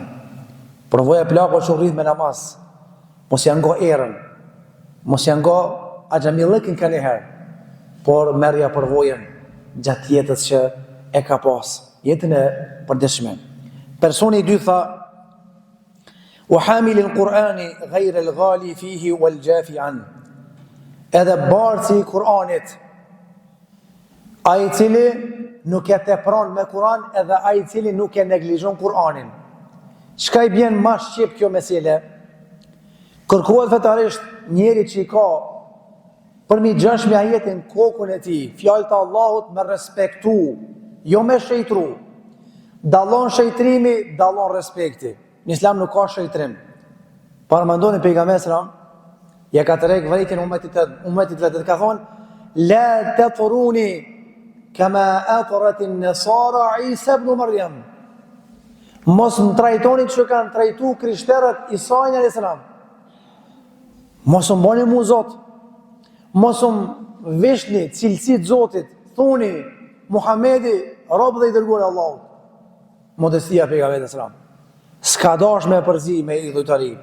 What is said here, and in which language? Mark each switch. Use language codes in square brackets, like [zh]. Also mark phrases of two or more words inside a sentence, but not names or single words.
[sq] Përvoja e plakut që rrit me namaz, mos janë ngo erën, mos janë ngo axhamillëkin ka njëherë, por merja përvojen gjatë jetës që e ka pas, jetën e përditshme. Personi i dytë tha: [ar] "وحامل القرآن غير الغالي فيه والجافي عنه." [sq] Edhe bartësi i Kur'anit, ai i cili nuk e tepron me Kur'an, edhe ai i cili nuk e neglizhon Kur'anin. Çka i bjen më shqip kjo mesele? Kërkohet fetarisht njeri që i ka për mi 6 ajetin kokën e tij, fjalët e Allahut me respektu, jo me shejtru. Dallon shejtrimi, dallon respekti. Në Islam nuk ka shejtrim. Para mendoni pejgamberi sallallahu ja ka tërheq vërejtjen ummetit vetë, ka thonë: [ar] "لا تطروني كما أطرت النصارى عيسى ابن مريم." [sq] Mos më trajtoni që kanë trajtu krishterët Isajin [ar] عليه السلام. [sq] Mos më bëni mu Zot. Mos më vishni cilësitë Zotit. Thuni Muhamedi rob dhe i dërguar i Allahut. Modestia e pejgamberit sallallahu. S'ka dash me përzi me idhujtari.